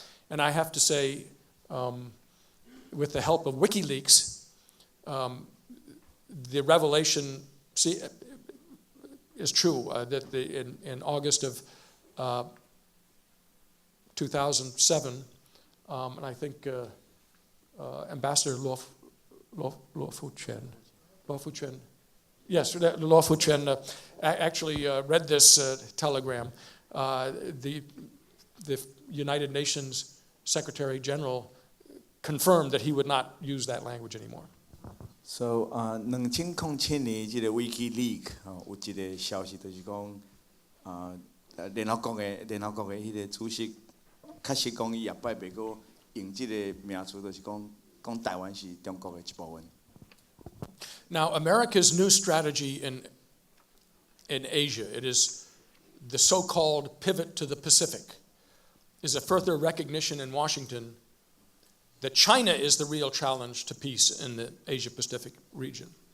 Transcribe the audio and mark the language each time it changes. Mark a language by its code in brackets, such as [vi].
[en] And I have to say, with the help of WikiLeaks, the revelation is true, that in August of 2007, and I think Ambassador Luo Fuchen, yes, Luo Fuchen actually read this telegram. The United Nations Secretary General confirmed that he would not use that language anymore. [nan] So, 2007年这个 WikiLeaks 有一个消息，就是讲联合国的迄个主席，确实讲伊后摆袂阁用这个名词，就是讲台湾是中国的一部分。 [en] Now, America's new strategy in Asia, it is the so-called pivot to the Pacific, is a further recognition in Washington that China is the real challenge to peace in the Asia-Pacific region.